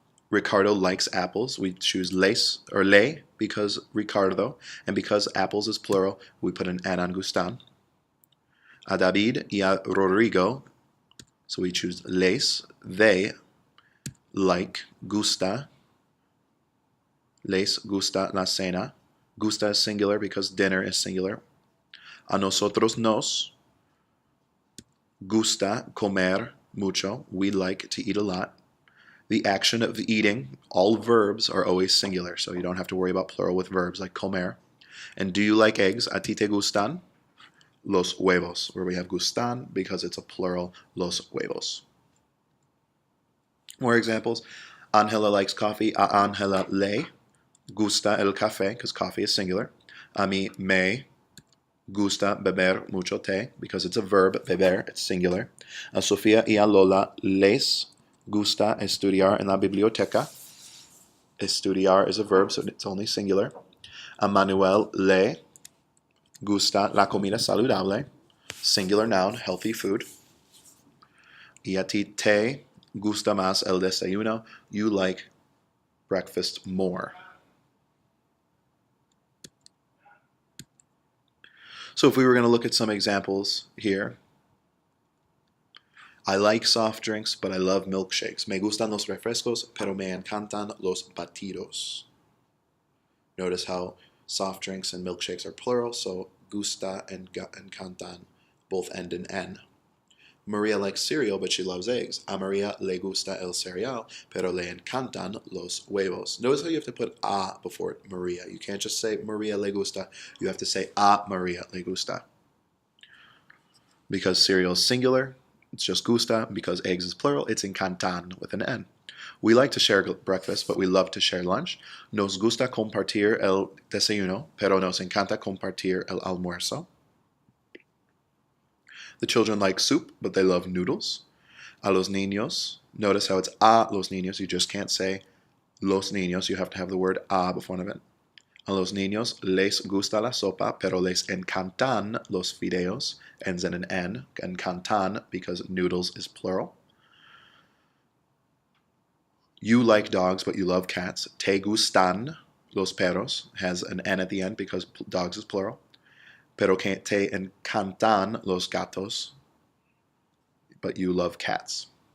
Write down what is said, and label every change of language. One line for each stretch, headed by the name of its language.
English: Ricardo likes apples, we choose les or le because Ricardo, and because apples is plural, we put an N on gustan.
Spanish: A David y a Rodrigo,
English: so we choose les, they like,
Spanish: gusta, les gusta la cena.
English: Gusta is singular because dinner is singular.
Spanish: A nosotros nos gusta comer mucho.
English: We like to eat a lot. The action of eating, all verbs are always singular, so you don't have to worry about plural with verbs like comer. And do you like eggs?
Spanish: A ti te gustan los huevos,
English: where we have gustan because it's a plural, los huevos. More examples. Angela likes coffee.
Spanish: A Angela le gusta el café,
English: because coffee is singular.
Spanish: A mí me gusta beber mucho té,
English: because it's a verb, beber, it's singular.
Spanish: A Sofía y a Lola les gusta estudiar en la biblioteca.
English: Estudiar is a verb, so it's only singular.
Spanish: A Manuel le gusta la comida saludable.
English: Singular noun, healthy food.
Spanish: Y a ti te gusta más el desayuno.
English: You like breakfast more. So if we were going to look at some examples here, I like soft drinks, but I love milkshakes.
Spanish: Me gustan los refrescos, pero me encantan los batidos.
English: Notice how soft drinks and milkshakes are plural, so gusta and encantan both end in N. Maria likes cereal, but she loves eggs.
Spanish: A Maria le gusta el cereal, pero le encantan los huevos.
English: Notice how you have to put a before Maria. You can't just say
Spanish: Maria le gusta.
English: You have to say
Spanish: a Maria le gusta.
English: Because cereal is singular, it's just gusta. Because eggs is plural, it's encantan with an N. We like to share breakfast, but we love to share lunch.
Spanish: Nos gusta compartir el desayuno, pero nos encanta compartir el almuerzo.
English: The children like soup, but they love noodles.
Spanish: A los niños,
English: notice how it's a
Spanish: los niños.
English: You just can't say los niños. You have to have the word a before it.
Spanish: A los niños les gusta la sopa, pero les encantan los fideos.
English: Ends in an N. Encantan because noodles is plural. You like dogs, but you love cats.
Spanish: Te gustan los perros.
English: Has an N at the end because dogs is plural.
Spanish: Pero te encantan los gatos,
English: but you love cats.